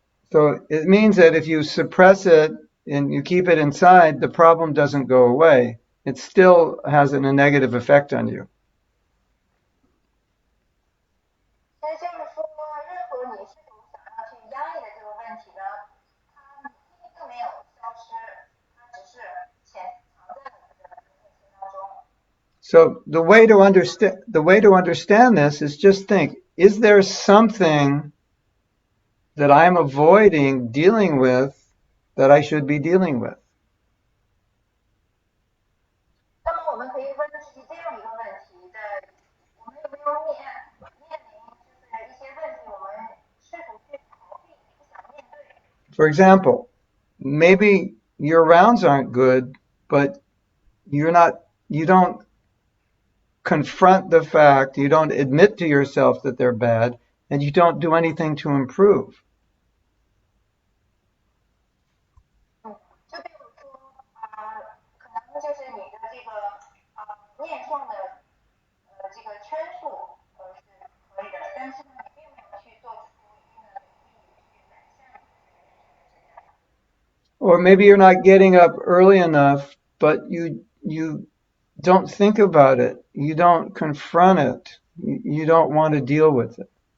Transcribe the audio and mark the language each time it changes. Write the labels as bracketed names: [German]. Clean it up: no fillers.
[English] So it means that if you suppress it and you keep it inside, the problem doesn't go away. It still has a negative effect on you. [Chinese] 所以就是说，任何你试图想要去压抑的这个问题呢，它并没有消失，它只是潜藏在你的内心当中。 [English] So the way to understand this is just think, is there something that I'm avoiding dealing with that I should be dealing with? [Chinese] 那么我们可以问自己这样一个问题：我们有没有面临就是一些问题，我们试图去逃避，不想面对？ [English] For example, maybe your rounds aren't good, but you don't confront the fact, you don't admit to yourself that they're bad, and you don't do anything to improve. [Chinese] 就比如说可能就是你的这个面相的这个圈数是可以的，但是呢，你并没有去做出一定的努力去改善你的这个面相的质量。 [English] Or maybe you're not getting up early enough, but you don't think about it. You don't confront it. You don't want to deal with it.